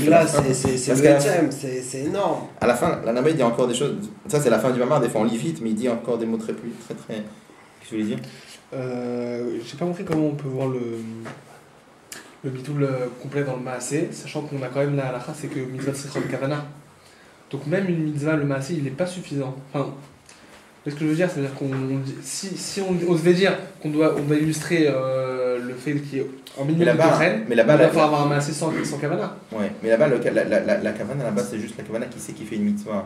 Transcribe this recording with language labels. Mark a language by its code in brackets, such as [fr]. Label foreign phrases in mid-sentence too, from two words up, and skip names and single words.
[fr] Là, c'est énorme. À la fin, la Nabé dit encore des choses. Ça, c'est la fin du Mamar, des fois on lit vite, mais il dit encore des mots très. Qu'est-ce que tu voulais dire? J'ai pas compris comment on peut voir le bitoul complet dans le Maaseh, sachant qu'on a quand même la halakha, c'est que [he] מצוות צריכות כוונה. [fr] Donc même une mitzvah, le Maaseh, il n'est pas suffisant. Enfin, Mais ce que je veux dire, c'est-à-dire si on devait dire qu'on doit illustrer le fait qu'il y ait un minimum de Tochen, mais là-bas, il va falloir avoir un massé sans Kavana. Ouais, mais là-bas, la kavana, là-bas, c'est juste la kavana qui sait qu'il fait une mitzvah.